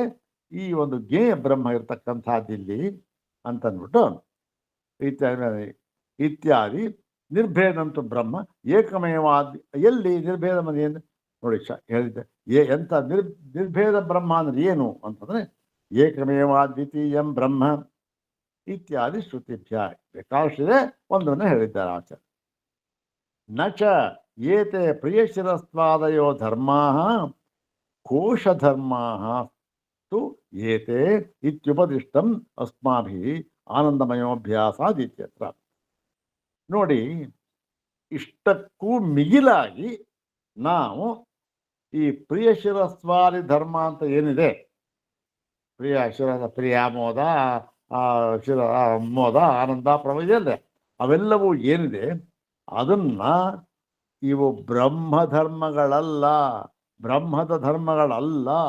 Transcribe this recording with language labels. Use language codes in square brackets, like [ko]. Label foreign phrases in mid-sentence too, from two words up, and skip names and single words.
[kn] ಈ ಒಂದು ಜ್ಞೇಯ ಬ್ರಹ್ಮ ಇರತಕ್ಕಂಥದ್ದು ಇಲ್ಲಿ ಅಂತಂದ್ಬಿಟ್ಟು ಇತ್ಯಾದಿ [sa] ನಿರ್ಭೇದಂತು ಬ್ರಹ್ಮ ಏಕಮೇವಾದಿ. [kn] ಎಲ್ಲಿ ನಿರ್ಭೇದ ಏನು ನೋಡಿ ಹೇಳಿದ್ದೆ. ಎಂತ ನಿರ್ಭೇದ ಬ್ರಹ್ಮ ಅಂದ್ರೆ ಏನು ಅಂತಂದ್ರೆ [sa] ಏಕಮೇವಾದ್ವಿತೀಯಂ ಬ್ರಹ್ಮ ಇತ್ಯಾದಿ ಶ್ರುತಿಭ್ಯ. [kn] ಬೇಕಾಷ್ಟಿದೆ, ಒಂದನ್ನು ಹೇಳಿದ್ದಾರೆ ಆಚಾರ್ಯ. [sa] ನಚ ಏತೆ ಪ್ರಿಯಶಿರಸ್ವಾದಯೋ ಧರ್ಮಾ ಕೋಶಧರ್ಮಾ ತು ಏತೆ ಇತ್ಯುಪದಿಷ್ಟಂ ಅಸ್ಮಾಭಿ ಆನಂದಮಯೋಭ್ಯಾಸಾದಿತ್ಯತ್ರ. [kn] ನೋಡಿ, ಇಷ್ಟಕ್ಕೂ ಮಿಗಿಲಾಗಿ ನಾವು ಈ ಪ್ರಿಯಶಿರಸ್ವಾದಿ ಧರ್ಮ ಅಂತ ಏನಿದೆ, ಪ್ರಿಯಾಮೋದ, ಶಿರ ಮೋದ, ಆನಂದ, ಪ್ರಭುಜ, ಅವೆಲ್ಲವೂ ಏನಿದೆ ಅದನ್ನ ಇವು ಬ್ರಹ್ಮಧರ್ಮಗಳಲ್ಲ, ಬ್ರಹ್ಮದ ಧರ್ಮಗಳಲ್ಲ.